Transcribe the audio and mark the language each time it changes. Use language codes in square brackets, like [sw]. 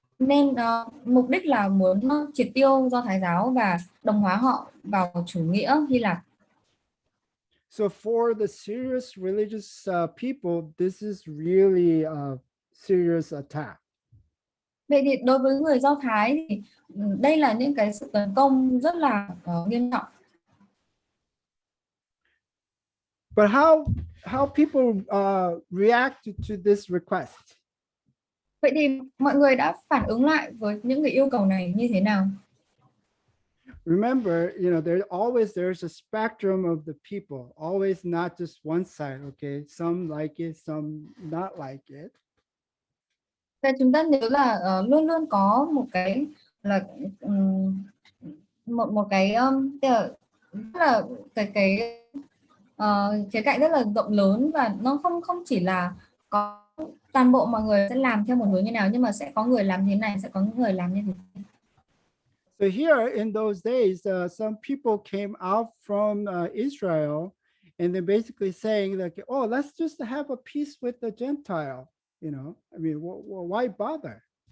[vi] Nên mục đích là muốn triệt tiêu Do Thái giáo và đồng hóa họ vào chủ nghĩa Hy Lạp. [en] So for the serious religious people, this is really a serious attack. [vi] Vậy thì đối với người Do Thái thì đây là những cái sự tấn công rất là nghiêm trọng. [en] But how people react to this request? [vi] Vậy thì mọi người đã phản ứng lại với những cái yêu cầu này như thế nào? [en] Remember, you know, there's a spectrum of the people, always not just one side, okay? Some like it, some not like it. [vi] Và chúng ta nhớ là luôn luôn có một cái là một cái rất là cái khía cạnh rất là rộng lớn, và nó không chỉ là có toàn bộ mọi người sẽ làm theo một hướng như nào, nhưng mà sẽ có người làm thế này, sẽ có người làm như thế. [en] So here in those days, some people came out from Israel, and they're basically saying like, oh, let's just have a peace with the Gentile. You know, I mean, why bother?